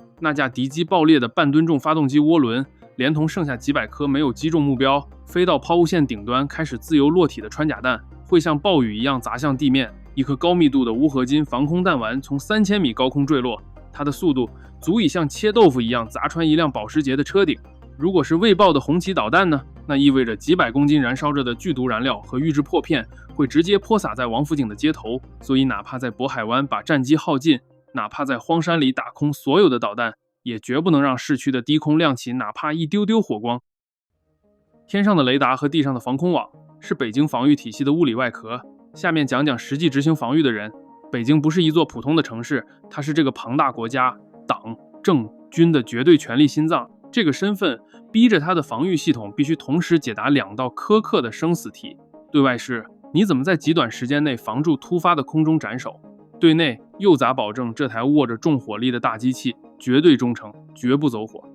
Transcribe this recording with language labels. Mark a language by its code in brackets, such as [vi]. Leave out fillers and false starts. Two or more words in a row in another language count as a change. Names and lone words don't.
[zh] 那架敵機爆裂的半噸重發動機渦輪，連同剩下幾百顆沒有擊中目標，飛到拋物線頂端開始自由落體的穿甲彈，會像暴雨一樣砸向地面。一顆高密度的烏合金防空彈丸從3000米高空墜落，它的速度足以像切豆腐一樣砸穿一輛保時捷的車頂。如果是未爆的紅旗導彈呢？那意味着幾百公斤燃燒着的剧毒燃料和预制破片會直接潑灑在王府井的街頭。所以哪怕在渤海灣把戰機耗盡，哪怕在荒山裡打空所有的導彈，也絕不能讓市區的低空亮起哪怕一丟丟火光。天上的雷達和地上的防空網是北京防禦體系的物理外殼。下面講講實際執行防禦的人。北京不是一座普通的城市，它是這個龐大國家黨政軍的絕对權力心臟。這個身份逼着他的防禦系統必須同時解答2道苛刻的生死題。對外是你怎麼在極短時間內防住突發的空中斬首，對內又咋保證這台握着重火力的大機器絕對忠誠，絕不走火。